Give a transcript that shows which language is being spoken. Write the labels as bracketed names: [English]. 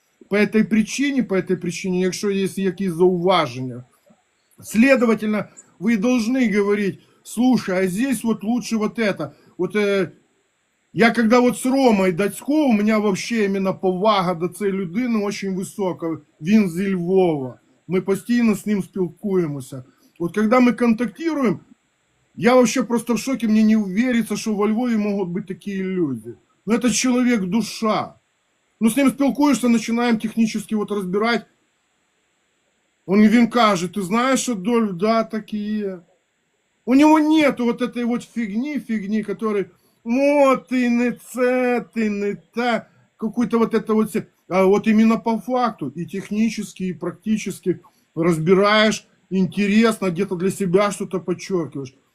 [Russian] По этой причине, якщо есть [Ukrainian] якісь зауваження, [Russian] следовательно, вы должны говорить: слушай, а здесь вот лучше вот это. Вот я когда вот с Ромой Дацько, у меня вообще именно [Ukrainian] повага до цієї людини [Russian] очень висока. [Ukrainian] Він зі Львова. Ми постійно з ним спілкуємося. [Russian] Вот когда мы контактируем, я вообще просто в шоке, мне не верится, что во Львове могут быть такие люди. Но это человек душа. Ну, с ним спілкуєшся, начинаем технически вот разбирать. [Ukrainian] Він каже: [Russian] ты знаешь, Адольф, да, такие. У него нету вот этой вот фигни, которой, вот ты не це, ты не та, какой-то вот это вот, а вот именно по факту, и технически, и практически разбираешь, интересно, где-то для себя что-то подчеркиваешь.